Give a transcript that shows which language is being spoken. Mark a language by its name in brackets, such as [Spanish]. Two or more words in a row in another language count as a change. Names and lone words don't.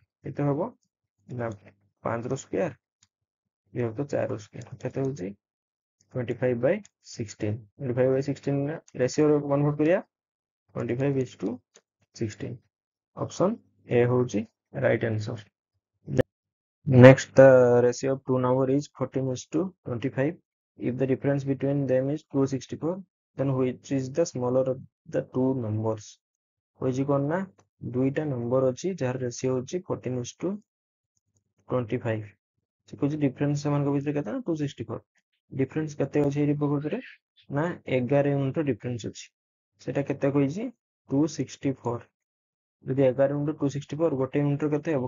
[Odia] କେତେ ହବ ନା 5 ର ସ୍କୋୟାର ବିଭକ୍ତ 4 ର ସ୍କୋୟାର, କେତେ ହଉଛି? 25/16। 25/16 [English] ratio convert [Odia] କରିବା, 25:16। ଅପସନ୍ A ହଉଛି [English] right answer. Next, the ratio of two number is 14:25. If the difference between them is 264, then which is the smaller of the two numbers? [Odia] କହିଛି କଣ ନା ଦୁଇଟା ନମ୍ବର ଅଛି ଯାହାର ରେସିଓ ହଉଛି 14:25। ସେ କହୁଛି ଡିଫରେନ୍ସ ସେମାନଙ୍କ ଭିତରେ କେତେ ନା 264। ଡିଫରେନ୍ସ କେତେ ଅଛି ଏଇ ପ୍ରକୃତରେ ନା 11 [English] unit difference [Odia] ଅଛି। ସେଟା କେତେ କହିଛି? 264। ଯଦି 11 × 264, ଗୋଟେ ୟୁନିଟ କେତେ ହବ?